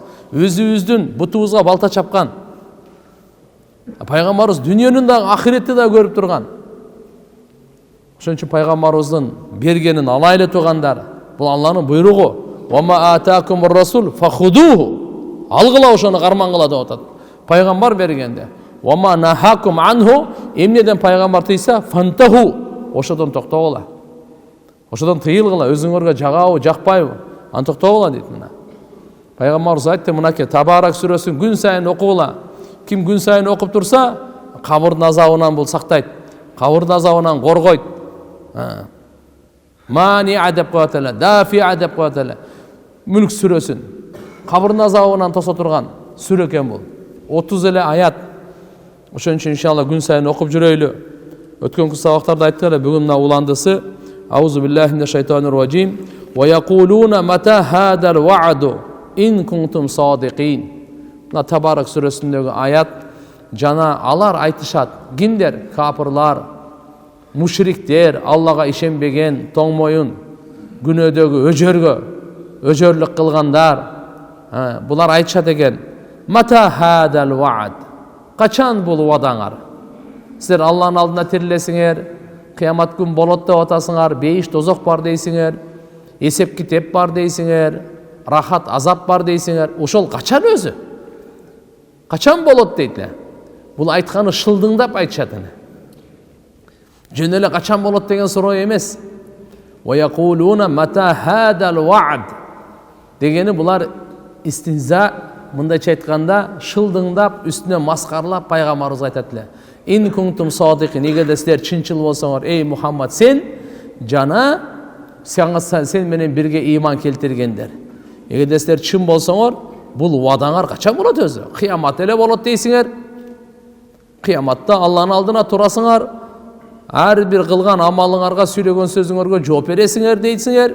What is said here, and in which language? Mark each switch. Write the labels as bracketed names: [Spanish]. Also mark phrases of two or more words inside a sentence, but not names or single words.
[Kyrgyz] Өзүбүздүн бутубузга балта чапкан. Пайгамбарыбыз дүйнөнүн да ахиретти да көрүп турган. Ошон үчүн пайгамбарыбыздын бергенин алайлы тугандар. Бул Алланын буйругу. [Arabic] وما آتاكم الرسول فخذوه. [Kyrgyz] Алгыла ошону кармангыла деп атат. Пайгамбар бергенде. [Arabic] وما نهاكم عنه. [Kyrgyz] Эмнеден пайгамбар тыйса, фантаху. Ошодон токтогула. Ошодон тыйылгыла. Өзүңөргө жагабы, жакпайбы? Аны токтогула дейт мына. Пайгамбарыбыз айтты, мынакей Табарак сүрөсүн күн сайын окугула. Ким күн сайын окуп турса, кабырдын азабынан бул сактайт. Кабырдын азабынан коргойт. Мани адеп коет эле, дафи адеп коет эле. Мүлк сүрөсүн кабырдын азабынан тосо турган сүрө экен бул. 30 эле аят. Ошон үчүн иншалла күн сайын окуп жүрөйлү. Өткөнкү сабактарда айттык эле, бүгүн мына уландысы [Arabic] أعوذ بالله من الشيطان الرجيم. ويقولون متى هذا الوعد إن كنتم صادقين. [Kyrgyz] Мына Табарак сүрөсүндөгү аят жана алар айтышат. Кимдер? Капырлар, мушриктер, Аллага ишенбеген, тоңмоюн, күнөөдөгү өжөрлүк кылгандар. Булар айтышат экен. [Arabic] متى هذا الوعد. [Kyrgyz] Качан бул убадаңар? Силер Алланын алдына тирилесиңер, кыямат күн болот деп атасыңар, бейиш дозок бар дейсиңер, эсеп китеп бар дейсиңер, рахат, азап бар дейсіңер, ошол качан өзү? Качан болот дейтилер? Бул айтканы шылдыңдап айтышатын. Жөн эле качан болот деген суроо эмес. [Arabic] وَيَقُولُونَ مَتَى هَذَا الْوَعْدِ [Kyrgyz] дегени булар истинза, мындайча айтканда шылдыңдап, үстүнө маскарлап пайгамбарыбызга айтат эле. [Arabic] إن كنتم صادقين, [Kyrgyz] эгерде силер чынчыл болсоңор, эй Мухаммад, сен жана сен менен бирге ыйман келтиргендер. Эгерде силер чын болсоңор, бул убадаңар качан болот өзү? Кыямат эле болот дейсиңер. Кыяматта Алланын алдына турасыңар, ар бир кылган амалыңарга, сүйлөгөн сөзүңөргө жооп бересиңер дейсиңер.